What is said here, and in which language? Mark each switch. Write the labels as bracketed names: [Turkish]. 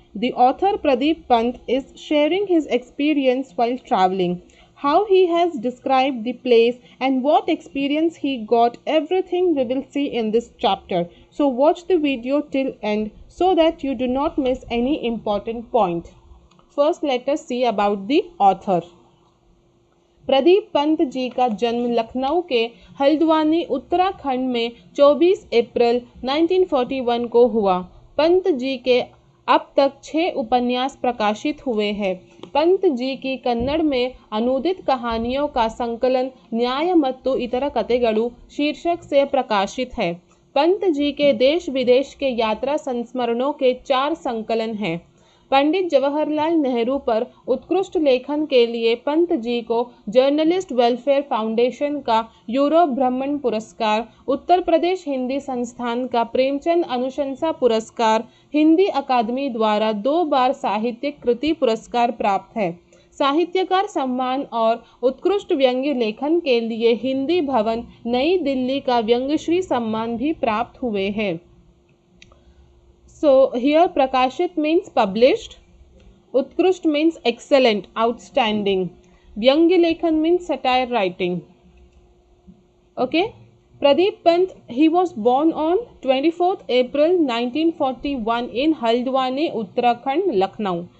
[English] The author Pradeep Pant is sharing his experience while traveling, how he has described the place and what experience he got. Everything we will see in this chapter. So watch the video till end so that you do not miss any important point. First let us see about the author. [Hindi] Pradeep Pant ji का जन्म लखनऊ के हल्द्वानी उत्तराखंड में 24 अप्रैल 1941 को हुआ। पंत जी के अब तक 6 उपन्यास प्रकाशित हुए हैं। पंत जी की कन्नड़ में अनुदित कहानियों का संकलन न्यायमत्तु इतर कथेगळु शीर्षक से प्रकाशित है। पंत जी के देश विदेश के यात्रा संस्मरणों के 4 संकलन हैं। पंडित जवाहरलाल नेहरू पर उत्कृष्ट लेखन के लिए पंत जी को जर्नलिस्ट वेलफेयर फाउंडेशन का यूरोप भ्रमण पुरस्कार, उत्तर प्रदेश हिंदी संस्थान का प्रेमचंद अनुशंसा पुरस्कार, हिंदी अकादमी द्वारा 2 बार साहित्यिक कृति पुरस्कार प्राप्त है। साहित्यकार सम्मान और उत्कृष्ट व्यंग्य लेखन के लिए हिंदी भवन नई दिल्ली का व्यंग्यश्री सम्मान भी प्राप्त हुए हैं। [English] So here prakashit means published, utkrusht means excellent, outstanding, vyangya lekhan means satire writing. Okay, Pradeep Pant, he was born on 24th April 1941 in Haldwani, Uttarakhand, Lucknow.